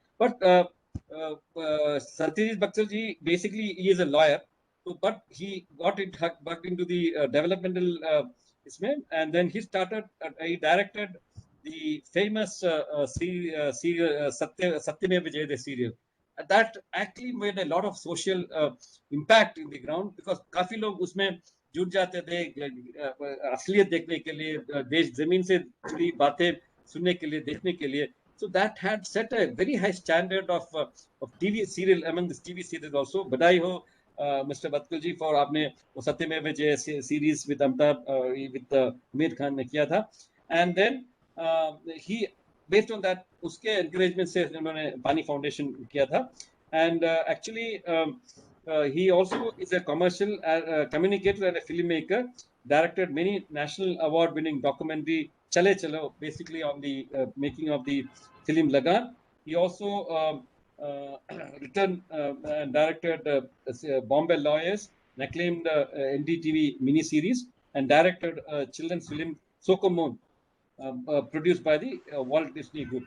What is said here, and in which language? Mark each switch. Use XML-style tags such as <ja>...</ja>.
<en>But Satyajit Patkal ji, basically he is a lawyer, so, but he got it back into the developmental and then he directed the famous serial Satyameva Jayate serial. That actually made a lot of social impact in the ground because</en> <hi>काफी लोग उसमें जुट जाते थे असलियत देखने के लिए, देश जमीन से जुड़ी बातें सुनने के लिए, देखने के लिए.</hi> <en>So that had set a very high standard of TV serial among the TV serials also.</en> <hi>बधाई हो Mr.</hi> <en>Patkal ji for</en> <hi>आपने वो</hi> <en>Satyamev Jayate series with Amitabh with Amir Khan</en> <hi>ने किया था.</hi> <en>And then he based on that,</en> <hi>उसके encouragement से उन्होंने पानी फाउंडेशन किया था.</hi> <en>And actually he also is a commercial communicator and a filmmaker. Directed many national award-winning documentary Chale Chalo, basically on the making of the film Lagan. He also written and directed Bombay Lawyers, an acclaimed NDTV miniseries, and directed children's film Sokomon, produced by the Walt Disney Group.</en>